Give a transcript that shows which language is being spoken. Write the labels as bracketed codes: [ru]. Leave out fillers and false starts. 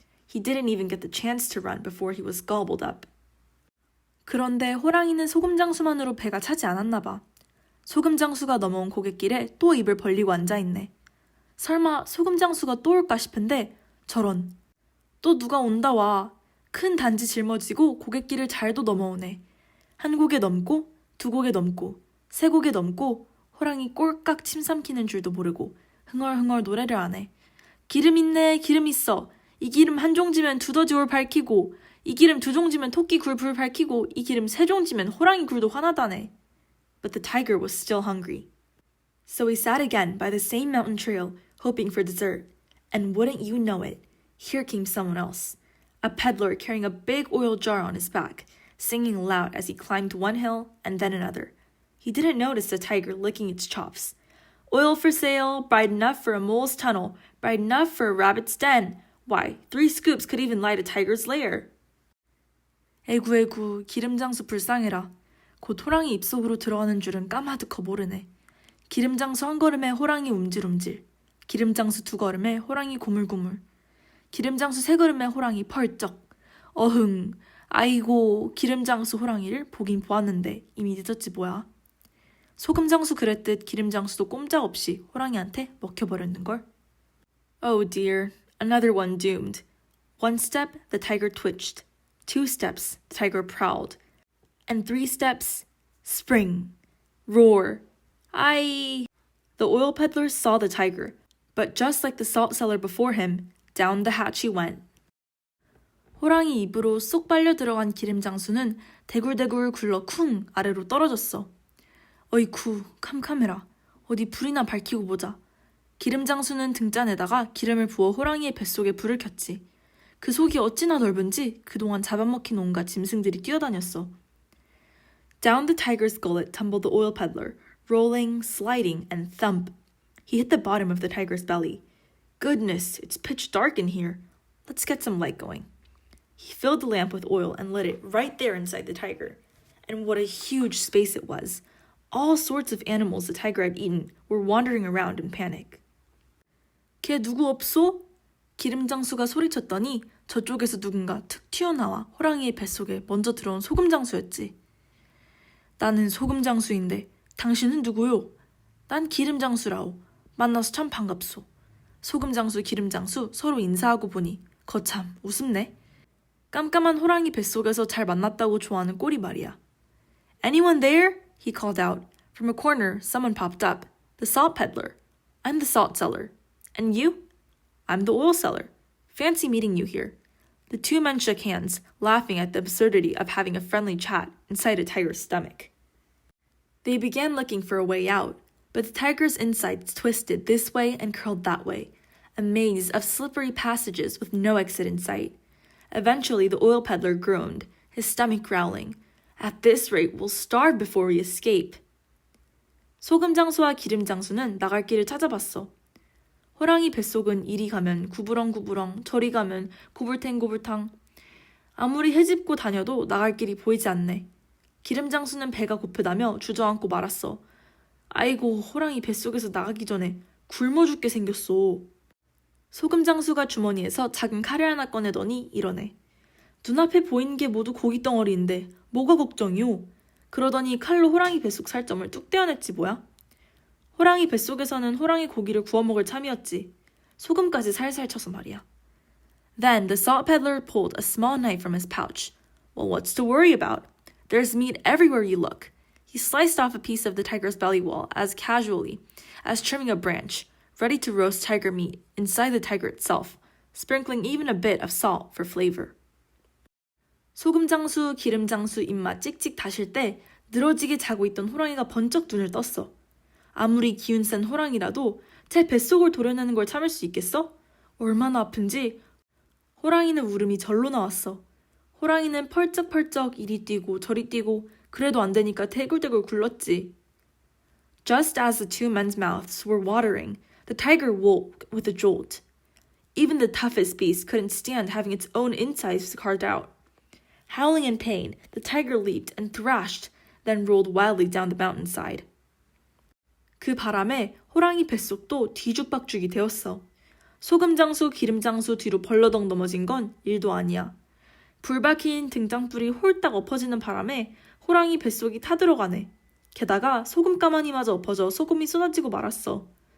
[en] He didn't even get the chance to run before he was gobbled up. [ko] 그런데 호랑이는 소금장수만으로 배가 차지 않았나 봐. 소금장수가 넘어온 고갯길에 또 입을 벌리고 앉아있네. 설마 소금장수가 또 올까 싶은데 저런. 또 누가 온다 와. 큰 단지 짊어지고 고갯길을 잘도 넘어오네. 한 고개 넘고 두 고개 넘고 세 고개 넘고 호랑이 꼴깍 침 삼키는 줄도 모르고 흥얼흥얼 노래를 하네. 기름 있네 기름 있어. 이 기름 한 종지면 두더지 올 밝히고 이 기름 두 종지면 토끼 굴 불 밝히고 이 기름 세 종지면 호랑이 굴도 화나다네. [en] But the tiger was still hungry. So he sat again by the same mountain trail, hoping for dessert. And wouldn't you know it, here came someone else. A peddler carrying a big oil jar on his back, singing loud as he climbed one hill and then another. He didn't notice the tiger licking its chops. Oil for sale, bright enough for a mole's tunnel, bright enough for a rabbit's den. Why, 3 scoops could even light a tiger's lair. [ko] 에구에구, 기름장수 불쌍해라. 곧 호랑이 입속으로 들어가는 줄은 까마득허 모르네. 기름장수 한 걸음에 호랑이 움찔움찔. 기름장수 두 걸음에 호랑이 고물고물. 기름장수 세 걸음에 호랑이 펄쩍. 어흥, 아이고 기름장수 호랑이를 보긴 보았는데 이미 늦었지 뭐야. 소금장수 그랬듯 기름장수도 꼼짝없이 호랑이한테 먹혀버렸는걸. [en] Oh dear, another one doomed. 1 step, the tiger twitched. 2 steps, the tiger prowled. And 3 steps, spring, roar. Aye! The oil peddler saw the tiger, but just like the salt seller before him, down the hatch he went. [ko] 호랑이 입으로 쏙 빨려 들어간 기름 장수는 대굴대굴 굴러 쿵 아래로 떨어졌어. 어이쿠, 캄캄해라. 어디 불이나 밝히고 보자. 기름 장수는 등잔에다가 기름을 부어 호랑이의 뱃속에 불을 켰지. 그 속이 어찌나 넓은지 그동안 잡아먹힌 온갖 짐승들이 뛰어다녔어. [en] Down the tiger's gullet tumbled the oil peddler, rolling, sliding, and thump. He hit the bottom of the tiger's belly. Goodness, it's pitch dark in here. Let's get some light going. He filled the lamp with oil and lit it right there inside the tiger. And what a huge space it was. All sorts of animals the tiger had eaten were wandering around in panic. [ko] 걔 누구 없소? 기름장수가 소리쳤더니 저쪽에서 누군가 툭 튀어나와 호랑이의 뱃속에 먼저 들어온 소금장수였지. 나는 소금장수인데 당신은 누구요? 난 기름장수라오. 만나서 참 반갑소. 소금장수, 기름장수 서로 인사하고 보니 거참 우습네. 깜깜한 호랑이 뱃속에서 잘 만났다고 좋아하는 꼴이 말이야. [en] Anyone there? He called out. From a corner, someone popped up. The salt peddler. I'm the salt seller. And you? I'm the oil seller. Fancy meeting you here. The two men shook hands, laughing at the absurdity of having a friendly chat inside a tiger's stomach. They began looking for a way out, but the tiger's insides twisted this way and curled that way, a maze of slippery passages with no exit in sight. Eventually, the oil peddler groaned, his stomach growling. At this rate, we'll starve before we escape. [ko] 소금장수와 기름장수는 나갈 길을 찾아봤어. 호랑이 뱃속은 이리 가면 구부렁구부렁, 저리 가면 고불탱고불탕. 아무리 헤집고 다녀도 나갈 길이 보이지 않네. 기름장수는 배가 고프다며 주저앉고 말았어. 아이고, 호랑이 뱃속에서 나가기 전에 굶어 죽게 생겼어. 소금장수가 주머니에서 작은 칼을 하나 꺼내더니 이러네. 눈앞에 보이는 게 모두 고깃덩어리인데 뭐가 걱정이오? 그러더니 칼로 호랑이 뱃속 살점을 뚝 떼어냈지 뭐야? 호랑이 뱃속에서는 호랑이 고기를 구워 먹을 참이었지. 소금까지 살살 쳐서 말이야. [en] Then the salt peddler pulled a small knife from his pouch. Well, what's to worry about? There's meat everywhere you look. He sliced off a piece of the tiger's belly wall as casually as trimming a branch, ready to roast tiger meat inside the tiger itself, sprinkling even a bit of salt for flavor. [ko] 소금장수, 기름장수 입맛 찍찍 다실 때 늘어지게 자고 있던 호랑이가 번쩍 눈을 떴어. 아무리 기운 센 호랑이라도 제 뱃속을 도려내는 걸 참을 수 있겠어? 얼마나 아픈지. 호랑이는 울음이 절로 나왔어. 호랑이는 펄쩍펄쩍 이리 뛰고 저리 뛰고 그래도 안 되니까 대굴대굴 굴렀지. Just as the two men's mouths were watering, the tiger woke with a jolt. Even the toughest beast couldn't stand having its own insides carved out. Howling in pain, the tiger leaped and thrashed, then rolled wildly down the mountainside. 그 바람에 호랑이 뱃속도 뒤죽박죽이 되었어. 소금장수, 기름장수 뒤로 벌러덩 넘어진 건 일도 아니야. 불박힌 등장불이 홀딱 엎어지는 바람에 호랑이 뱃속이 타들어가네. 게다가 소금가마니마저 엎어져 소금이 쏟아지고 말았어.